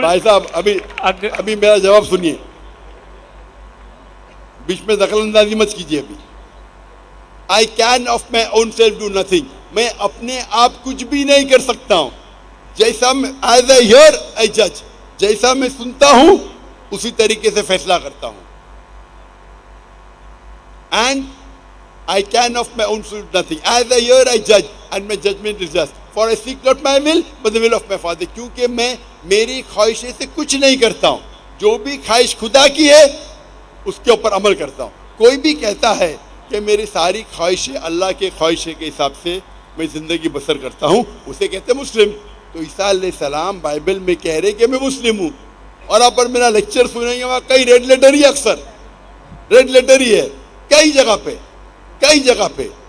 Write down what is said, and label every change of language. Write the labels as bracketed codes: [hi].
[ur] بھائی صاحب ابھی میرا جواب سنیے, بیچ میں دخل اندازی مت کیجیے. ابھی [en] I can of my own self do nothing, [ur] میں اپنے آپ کچھ بھی نہیں کر سکتا ہوں. جیسا میں [en] as a hair اے جج, [ur] جیسا میں سنتا ہوں اسی طریقے سے فیصلہ کرتا ہوں. [en] And I can of my own suit nothing. As a hearer I judge and my judgment is just. For I seek not my will but the will of my Father. [ur] کیونکہ میں میری خواہشیں سے کچھ نہیں کرتا ہوں. جو بھی خواہش خدا کی ہے اس کے اوپر عمل کرتا ہوں. کوئی بھی کہتا ہے کہ میری ساری خواہشیں اللہ کے خواہشیں کے حساب سے میں زندگی بسر کرتا ہوں, اسے کہتے ہیں مسلم. تو عیسیٰ علیہ السلام بائبل میں کہہ رہے کہ میں مسلم ہوں, اور آپ پر میرا لیکچر سنیں گے وہاں کئی ریڈ لیٹر ہی, اکثر ریڈ لیٹر ہی ہے کئی جگہ پہ.